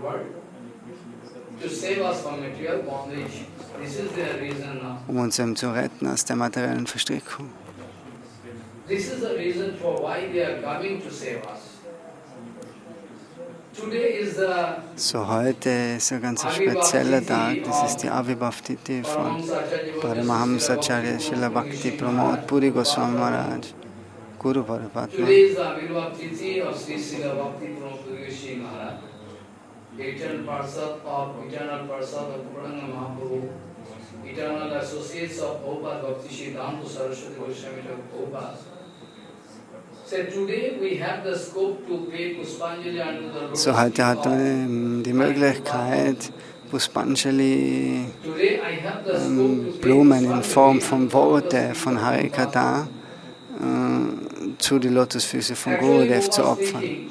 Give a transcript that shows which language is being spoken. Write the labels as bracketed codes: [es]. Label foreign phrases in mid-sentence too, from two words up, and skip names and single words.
[de] Um uns eben zu retten aus der materiellen Verstrickung. So heute ist ein ganz spezieller Tag, das ist die Avibhav Tithi von Paramahamsa Acharya Srila Bhakti Pramod Puri Goswami Maharaj, Guru Paramatma. [en] Eternal Parsad of Puranga Mahaprabhu, eternal associates of Prabhupada Bhakti Siddhanta Saraswati Goswami Prabhupada. [de] So heute hat man die Möglichkeit, Puspanjali Blumen in Form von Worte von Harikatha zu die Lotusfüße von Gurudev zu opfern.